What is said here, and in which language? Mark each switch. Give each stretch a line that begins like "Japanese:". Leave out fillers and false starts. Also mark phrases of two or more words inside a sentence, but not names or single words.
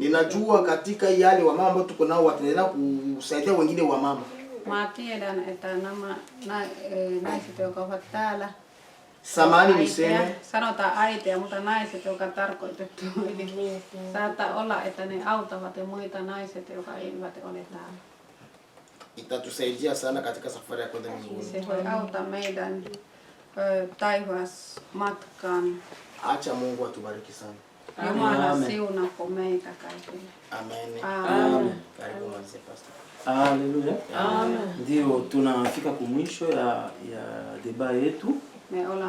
Swahili: Ninajua katika yale wamama ambao tuko nao wataendelea kusaidia wengine wamama.
Finnish: Mä tiedän, että nämä naiset, jotka ovat täällä,
Swahili: samani niseme,
Finnish: sanotaan äitiä, mutta naiset, jotka on tarkoitettu. Saattaa olla, että ne auttavat ja muita naiset, jotka eivät ole täällä.
Swahili: Itatusaidia sana katika safari ya kwenda mbinguni.
Finnish: Se voi auttaa meidän taivasmatkaan.
Swahili: Acha Mungu atubariki sana.
Finnish: Jumala siunako meitä kaikille. Amen. Amen.
Swahili: Karibu mzee pastor. Haleluya. Ndio tunafika kumwisho ya deba yetu.
Finnish: Me ollaan